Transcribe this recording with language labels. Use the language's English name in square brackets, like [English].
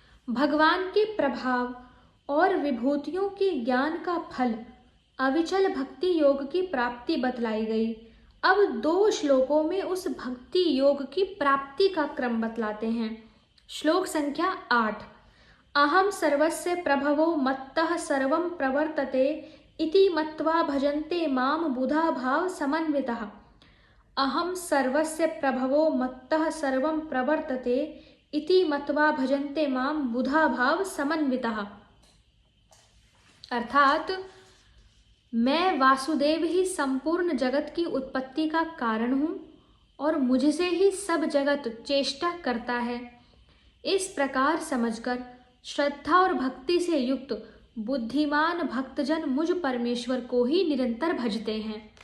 [Hindi] भगवान के प्रभाव और विभूतियों के ज्ञान का फल अविचल भक्ति योग की प्राप्ति बतलाई गई। अब 2 श्लोकों में उस भक्ति योग की प्राप्ति का क्रम बतलाते हैं। श्लोक संख्या 8। [Sanskrit] अहम सर्वस्य प्रभवो मत्तः सर्वं प्रवर्तते इति मत्वा भजन्ते माम बुधा भाव समन्वितः। अहम सर्वस्य प्रभवो मत्तः सर्वं प्रवर्तते इति मत्वा भजन्ते माम बुधा भाव समन्वितः। [Hindi] अर्थात मैं वासुदेव ही संपूर्ण जगत की उत्पत्ति का कारण हूँ और मुझसे ही सब जगत चेष्टा करता है। इस प्रकार समझकर श्रद्धा और भक्ति से युक्त बुद्धिमान भक्तजन मुझ परमेश्वर को ही निरंतर भजते हैं।